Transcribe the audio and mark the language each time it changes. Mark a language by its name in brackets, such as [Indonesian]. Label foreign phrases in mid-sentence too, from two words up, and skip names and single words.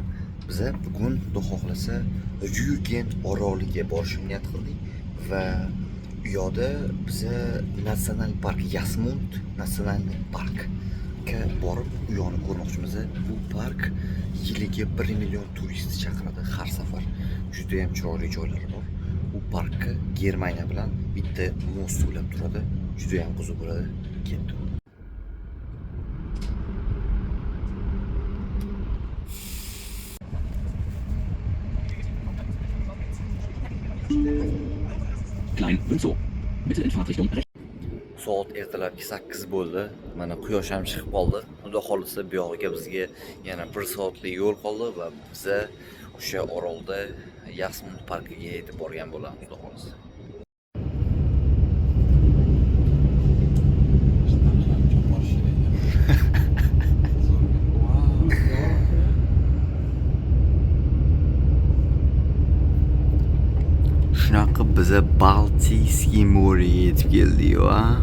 [Uzbek] Biz bugun xudo xohlasa Rügen oroliga borishni niyat qildik va u yoqda biz Nasional park Yasmund Nasional park borib u yoqni ko'rmoqchimiz. Bu park yiliga 1 million turist chaqiradi har safar. Juda ham chiroyli joylari bor. Bu parkka Germaniya bilan bitta most ulab turadi. Juda ham qiziq bo'ladi. Ketdi. [German] Klein und so. Bitte in Fahrtrichtung rechts. [Uzbek] Soat ertalabki 8 bo'ldi. Mana quyosh ham chiqib qoldi. Xudo xolisa bu yoqqa bizga yana 1 soatlik yo'l qoldi va biz o'sha orolda Yasmund parkiga yetib borgan bo'lamiz, xudo xolisa. Shunaqa biz Baltiyskiy mo'riga yetib keldik-a.